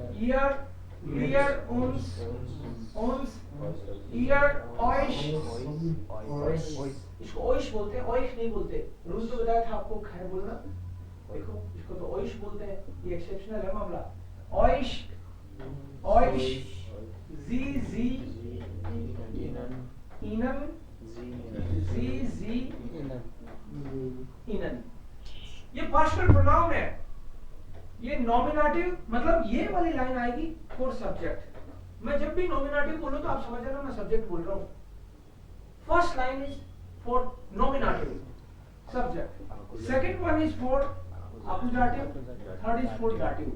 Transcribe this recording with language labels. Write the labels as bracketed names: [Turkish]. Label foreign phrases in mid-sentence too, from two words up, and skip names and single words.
[German] wir uns ihr euch, [Hindi] इसको euch बोलते हैं, euch नहीं बोलते। रूल तो बताया था आपको खैर बोलना, देखो इसको तो euch बोलते हैं, ये एक्सेप्शनल है मामला। [German] euch sie ihnen sie ihnen, [Hindi] ये [English] partial pronoun [Hindi] है, ये नॉमिनेटिव, मतलब ये वाली लाइन आएगी [English] for subject. [Hindi] मैं जब भी नॉमिनेटिव बोलूं तो आप समझ लेना मैं सब्जेक्ट बोल रहा हूं। [English] First line is for nominative subject, second one is for accusative, third is for dative।